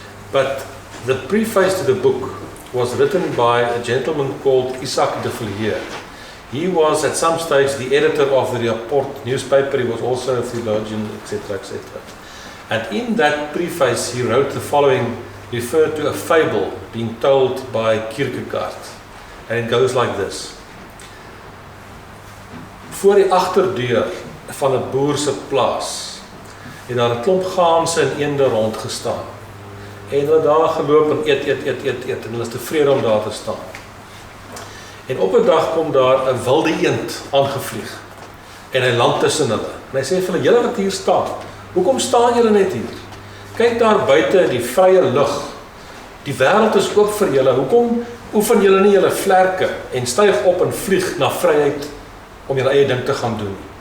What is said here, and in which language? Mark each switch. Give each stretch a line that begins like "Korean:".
English: But the preface to the book was written by a gentleman called Isaac de Villiers. He was at some stage the editor of the Rapport newspaper. He was also a theologian, etc., etc. And in that preface he wrote the following, referred to a fable being told by Kierkegaard. And it goes like this.
Afrikaans: Voor die agterdeur van 'n boer se plaas het daar 'n klomp gaanse en eende rondgestaan. En hulle daar geloop en eet en hulle is tevrede om daar te staan. En op 'n dag kom daar 'n wilde eend aangevlieg. En hy land tussen hulle. En hy sê vir hulle, julle wat hier staan, hoekom staan julle net hier? Kyk daar buite in die vrye lug. Die wêreld is oop vir julle. Hoekom oefen julle nie julle vlerke en styg op en vlieg na vryheid om julle eie ding te gaan doen?